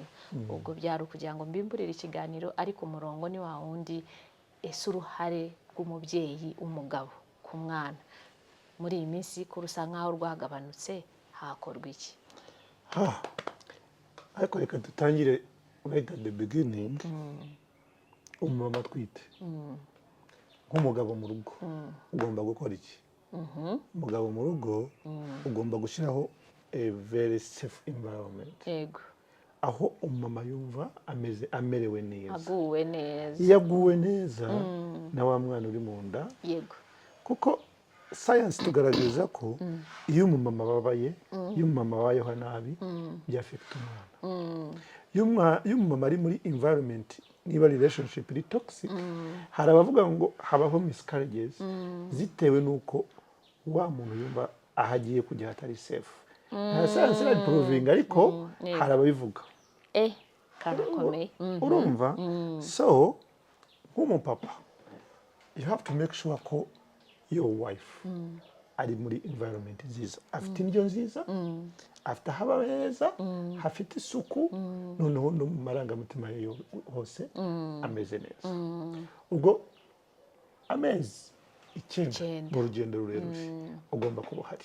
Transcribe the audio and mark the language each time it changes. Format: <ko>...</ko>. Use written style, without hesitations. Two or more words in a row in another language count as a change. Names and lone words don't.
<rw>Ubwo byari ukugira ngo mbimburire ikiganiro, ariko umurongo ni wa wundi, ese uruhare rw'umubyeyi umugabo ku mwana muri iyi minsi ko rusa nkaho rwagabanutse, hakorwa iki? Ariko reka dutangire</rw> <en>right at the beginning.</en> <rw>Umumama atwite nk'umugabo mu rugo ugomba gukora iki? Umugabo mu rugo ugomba gushyiraho</rw> <en>a very safe environment,</en> <rw>Yego, aho umumama yumva amerewe neza, aguwe neza. iyo aguwe neza na wa mwana uri mu nda. Yego, kuko science tugaragaza ko iyo umumama ababaye, iyo umumama abayeho nabi, byafekita umwana. Iyo umumama ari muri environment, niba relationship iri toxic, hari abavuga ngo habaho miscarriages zitewe n'uko wa muntu yumva aho agiye kujya hatari safe. Nta science iri proving, ariko hari ababivuga. karakomeye. Urumva? So nk'umupapa,</rw> <en>you have to make sure</en> <rw>ko</rw> <en>your wife</en> <rw>ari muri environment nziza, afite indyo nziza, afite aho heza, hafite isuku, noneho no mu marangamutima ye hose ameze neza. Ubwo amezi 9 mu rugendo rurerure ugomba kuba uhari.</rw>